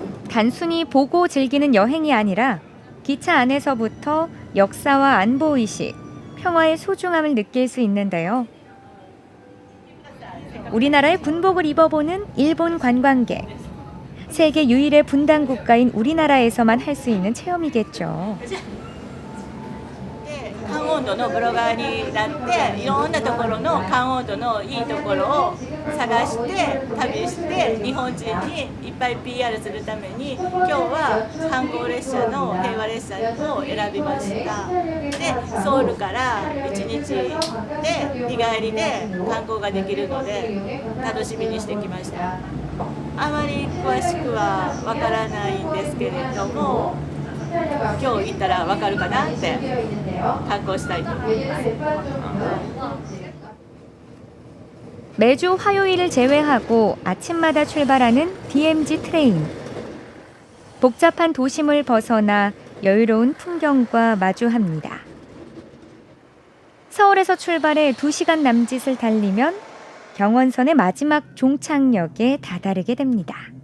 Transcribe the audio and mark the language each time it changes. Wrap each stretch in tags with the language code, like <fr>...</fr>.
<ko>단순히 보고 즐기는 여행이 아니라 기차 안에서부터 역사와 안보의식, 평화의 소중함을 느낄 수 있는데요. 우리나라의 군복을 입어보는 일본 관광객. 세계 유일의 분단 국가인 우리나라에서만 할 수 있는 체험이겠죠.</ko> <ja>関温度のブロガーになっていろんなところの関温度のいいところを探して旅して日本人にいっぱい PR するために今日は観光列車の平和列車を選びましたでソウルから1日で日帰りで観光ができるので楽しみにしてきましたあまり詳しくはわからないんですけれども今日行ったらわかるかなって観光したいと思います。</ja> <ko>매주 화요일을 제외하고 아침마다 출발하는 DMZ 트레인. 복잡한 도심을 벗어나 여유로운 풍경과 마주합니다. 서울에서 출발해 2시간 남짓을 달리면 경원선의 마지막 종착역에 다다르게 됩니다.</ko>